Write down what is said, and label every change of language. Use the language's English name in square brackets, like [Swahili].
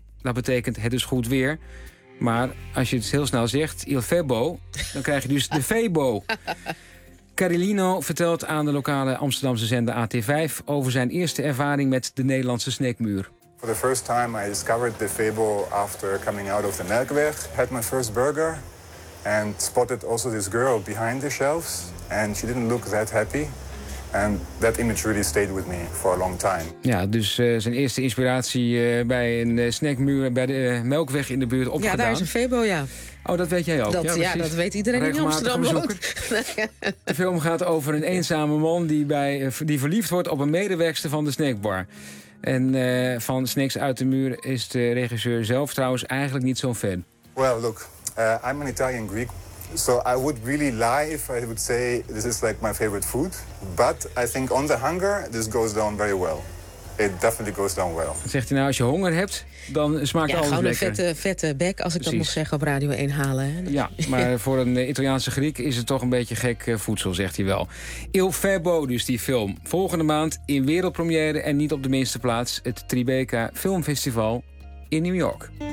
[Dutch] Dat betekent het is goed weer. Maar als je het heel snel zegt, il febo, dan krijg je dus de febo. Carlino vertelt aan de lokale Amsterdamse zender AT5 over zijn eerste ervaring met de Nederlandse snackmuur. [English] For the first time I discovered the febo after coming out of the Melkweg. Had my first burger and spotted also this girl behind the shelves and she didn't look that happy. And that image really stayed with me for a long time. [Dutch] Ja, dus zijn eerste inspiratie bij een snackmuur bij de Melkweg in de buurt opgedaan. Ja, daar is een febo, ja. Oh, dat weet jij ook. Dat, ja, dat weet iedereen in Amsterdam ook. De film gaat over een eenzame man die verliefd wordt op een medewerkster van de snackbar. En van snacks uit de muur is de regisseur zelf trouwens eigenlijk niet zo'n fan. [English] Well, look, I'm an Italian Greek. So I would really lie if I would say this is like my favorite food. But I think on the hunger, this goes down very well. It definitely goes down well. [Dutch] Zegt hij nou, als je honger hebt, dan smaakt alles lekker. Ja, gewoon een vette bek, als ik dat mocht zeggen, op Radio 1 halen. Hè? Ja, maar voor een Italiaanse Griek is het toch een beetje gek voedsel, zegt hij wel. Il Febo, dus die film. Volgende maand in wereldpremière en niet op de minste plaats, het Tribeca Film Festival in New York.